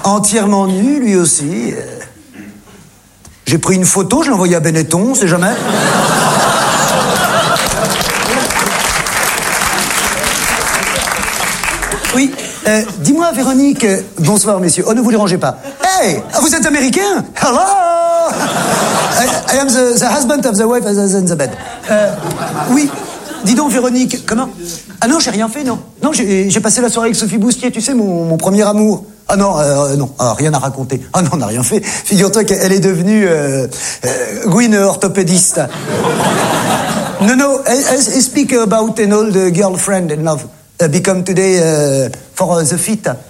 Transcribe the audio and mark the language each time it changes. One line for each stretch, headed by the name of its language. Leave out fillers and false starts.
French: Entièrement nu, lui aussi. J'ai pris une photo, je l'ai envoyée à Benetton, on sait jamais. Oui, dis-moi, Véronique, bonsoir, messieurs. Oh, ne vous dérangez pas. Hey, vous êtes américain?
English: Hello! I am the husband of the wife as in the bed.
French: Oui, dis donc, Véronique, comment? Ah non, j'ai rien fait, non. Non, j'ai passé la soirée avec Sophie Boustier, tu sais, mon premier amour. Ah non, non, ah, rien à raconter. Ah non, on n'a rien fait. Figure-toi qu'elle est devenue Gwyn orthopédiste.
English: No, no, I speak about an old girlfriend in love. Become today for the feet.